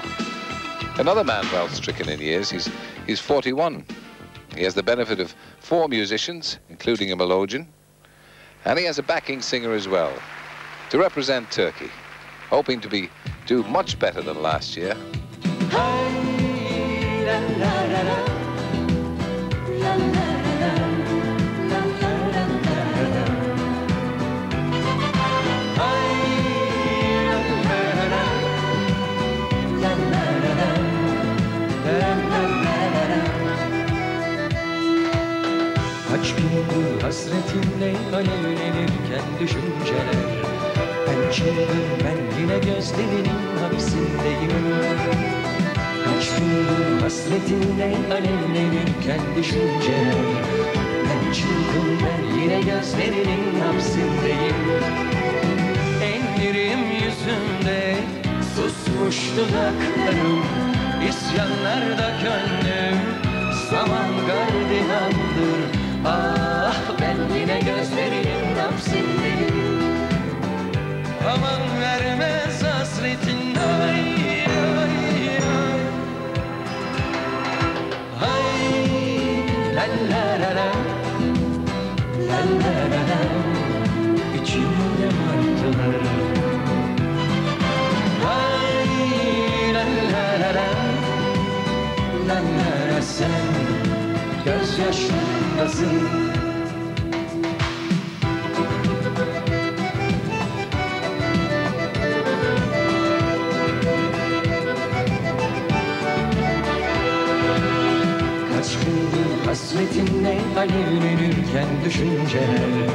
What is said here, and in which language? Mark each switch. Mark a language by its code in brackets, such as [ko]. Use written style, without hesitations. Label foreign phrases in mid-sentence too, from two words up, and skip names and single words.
[en] Another man well stricken in years, he's 41. He has the benefit of 4 musicians, including a melodeon, and he has a backing singer as well, to represent Turkey, hoping to do much better than last year. la la la, la la la la, la la la la. Ay, la la la la, la la la la, la la la la. [tr] Kaç gündür hasretinle alevlenirken düşünceler. Ben çılgın, ben yine gözlerinin hapsindeyim. Kaç gündür hasretinle alevlenirken düşünceler. Ben çılgın, ben yine gözlerinin hapsindeyim. Ellerim yüzümde susmuş dudaklarım, İsyanlarda gönlüm zaman gardiyandır. Ah, ben yine gözlerinin hapsindeyim. Aman vermez hasretin, ay ay ay. Ay, la la la la, la la la la, içimde martılar. Ay, la la la la, la la la, sen gözyaşlarındasın. Kaç gündür hasretinle alevlenirken düşünceler.